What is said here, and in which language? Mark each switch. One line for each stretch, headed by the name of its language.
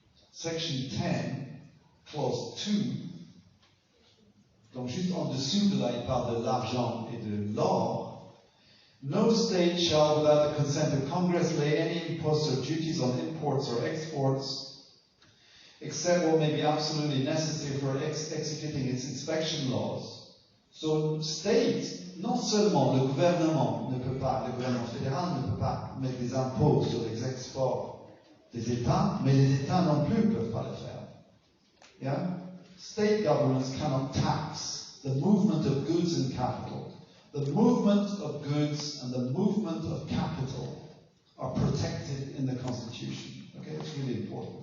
French: Section 10, clause 2, donc juste en dessous de là, il parle de l'argent et de l'or.
English: No state shall, without the consent of Congress, lay any imposts or duties on imports or exports, except what may be absolutely necessary for executing its inspection laws.
French: So, state, non seulement le gouvernement fédéral ne peut pas mettre des impôts sur les exports des États, mais les États non plus ne peuvent pas le faire.
English: Yeah? State governments cannot tax the movement of goods and capital. The movement of goods and the movement of capital are protected in the Constitution. Okay, it's really important.